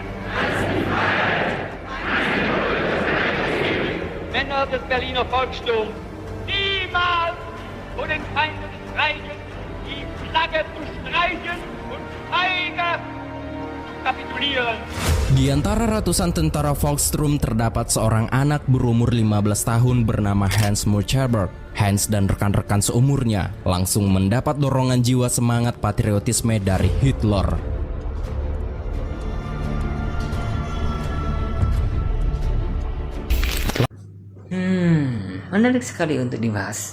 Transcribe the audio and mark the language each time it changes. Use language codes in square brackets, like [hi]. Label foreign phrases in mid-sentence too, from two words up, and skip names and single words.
[de] Männer des Berliner Volkssturms, niemals vor den Feinden des Reiches die Flagge zu streichen und feige zu kapitulieren. [id] Di antara ratusan tentara Volkssturm terdapat seorang anak berumur 15 tahun bernama Hans Murcherberg. Hans dan rekan-rekan seumurnya langsung mendapat dorongan jiwa semangat patriotisme dari Hitler. Menarik sekali untuk dibahas.